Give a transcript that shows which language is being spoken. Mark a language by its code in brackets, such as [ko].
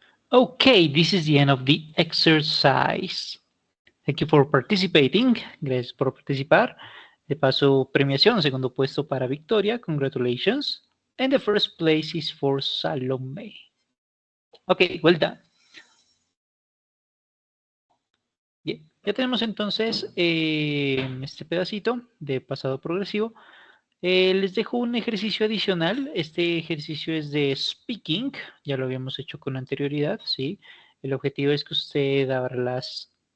[en] Okay, this is the end of the exercise. Thank you for participating. [es] Gracias por participar. De paso, premiación, segundo puesto para Victoria. [en] Congratulations. And the first place is for Salome. Okay, well done. [es] Bien, ya tenemos entonces este pedacito de pasado progresivo. Les dejo un ejercicio adicional. Este ejercicio es de speaking. Ya lo habíamos hecho con anterioridad, ¿sí? El objetivo es que usted abra las...